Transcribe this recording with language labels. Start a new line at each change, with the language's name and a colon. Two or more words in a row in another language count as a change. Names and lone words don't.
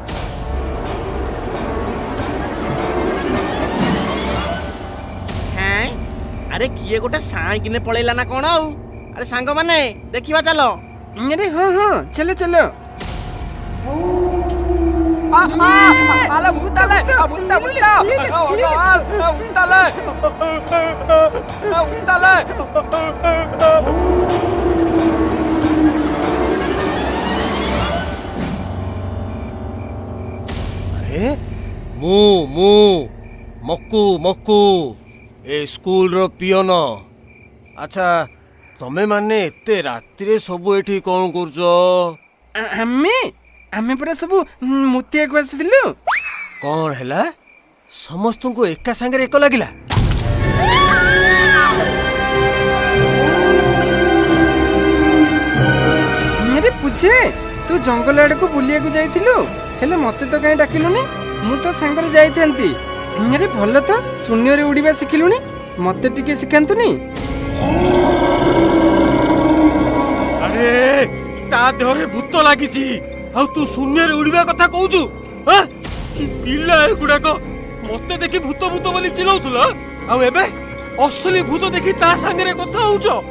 Odia: हैं? ଆରେ କିଏ ଗୋଟେ ସାଇଁ କିନେ ପଳେଲା ନା କଣ? ଆଉ ଆରେ ସାଙ୍ଗ ମାନେ ଦେଖିବା ଚଲୋ। ଆରେ ହଁ ଚଲୋ ଚଲୋ। ଆଲେ ଭୂତାଲେ, ଭୂତା ଭୂତା। ଭୂତାଲେ। ଭୂତାଲେ। ଆରେ ମୁଁ ମୁଁ ମକ୍କୁ ମକ୍କୁ ଏ ସ୍କୁଲ ରୋ ପିଅନ। ଅଚ୍ଛା, ତମେ ମାନେ ଏତେ ରାତି ରେ ସବୁ ଏଠି କଣ କରଜୋ? ଆମେ ପୂରା ସବୁ ମୁତିଆ କୁ ଆସିଥିଲୁ। କଣ ହେଲା? ସମସ୍ତ କୁ ଏକା ସଙ୍ଗେ ଏକ ଲାଗିଲା। ବୁଝେ ତୁ ଜଙ୍ଗଲ ଆଡକୁ ବୁଲିବାକୁ ଯାଇଥିଲୁ ହେଲେ ମତେ ତ କାହିଁ ଡାକିଲୁନି ମୁଁ ତ ସାଙ୍ଗରେ ଯାଇଥାନ୍ତି ଆରେ ଭଲ ତ ଶୂନ୍ୟରେ ଉଡ଼ିବା ଶିଖିଲୁଣି ମତେ ଟିକେ ଶିଖାନ୍ତୁନି ଆରେ ତା ଦେହରେ ଭୂତ ଲାଗିଛି ଆଉ ତୁ ଶୂନ୍ୟରେ ଉଡ଼ିବା କଥା କହୁଛୁ କି ପିଲା ଏଗୁଡାକ ମତେ ଦେଖି ଭୂତ ଭୂତ ବୋଲି ଚିଲଉଥିଲ ଆଉ ଏବେ ଅସଲି ଭୂତ ଦେଖି ତା ସାଙ୍ଗରେ କଥା ହଉଛ